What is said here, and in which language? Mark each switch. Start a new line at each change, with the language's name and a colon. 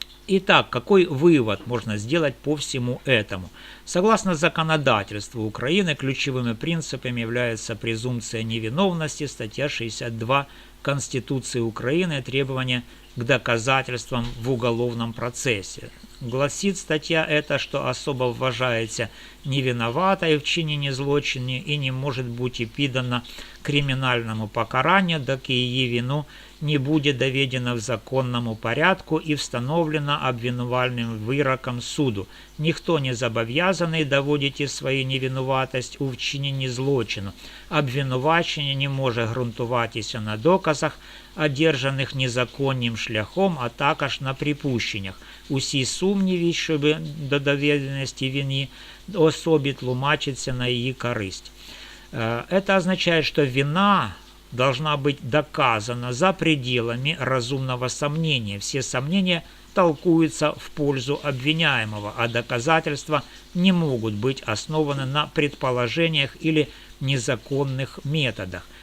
Russian: Итак, какой вывод можно сделать по всему этому? Согласно законодательству Украины, ключевыми принципами является презумпция невиновности, статья 62 Конституции Украины, требования к доказательствам в уголовном процессе. Гласит статья эта, что
Ukrainian: особо вважається невиноватою в чиненні злочину і не може бути піддана кримінальному покаранню, доки її вину не буде доведено в законному порядку і встановлено обвинувальним вироком суду. Ніхто не зобов'язаний доводити свою невинуватість у вчиненні злочину. Обвинувачення не може ґрунтуватися на доказах, одержаних незаконним шляхом, а також на припущеннях. Усі сумніви щодо доведеності вини особі тлумачаться на її користь.
Russian: Это означает, что вина должна быть доказана за пределами разумного сомнения. Все сомнения толкуются в пользу обвиняемого, а доказательства не могут быть основаны на предположениях или незаконных методах.